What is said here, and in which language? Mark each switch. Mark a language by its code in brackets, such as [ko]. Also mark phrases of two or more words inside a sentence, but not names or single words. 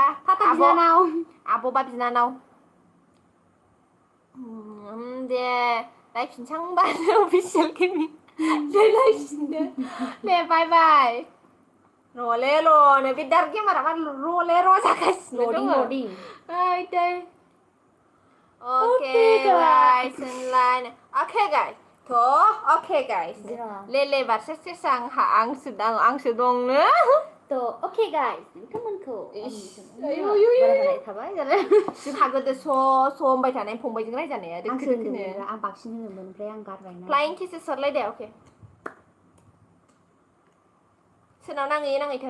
[brx] थाथा बिनानाव आब'बा बिनानाव दे नायफिनसां होनबा [en] official gaming [brx] दे नायफिनदो दे [en] bye bye [brx] र'नो बे [en] dark gamerआ [brx] मा र' जागासिनो दङ [en] Okay, guys, okay, guys. [brx] Lele versus आंसो दंनो. [en] Okay, guys. [brx] नोंथांमोनखौ थाबाय जोंहा गोदो स' होनबाय थानाय फंबायजों रायजानाया आं बांसिन होनोमोन ओमफ्राय आं गारबायना [en] flying kisses [brx] हरलाय दे अके सोरनाव नाङैथों